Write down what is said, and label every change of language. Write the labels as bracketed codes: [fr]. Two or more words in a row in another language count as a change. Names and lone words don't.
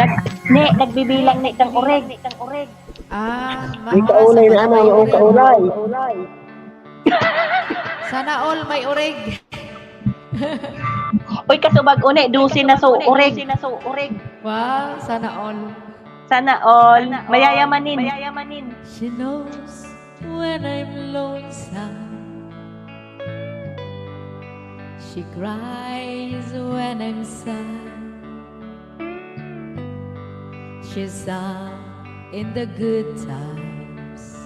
[bik] Nagbibilang ni kang ureg. May kaulay na ano, ang kaulay. Sana all may oreg. Uy, kasubag uni, dusin na so ureg. Wow, sana all. Sana all, mayayamanin. [en] She knows when I'm lonesome. She cries when I'm sad. She's up in the good times.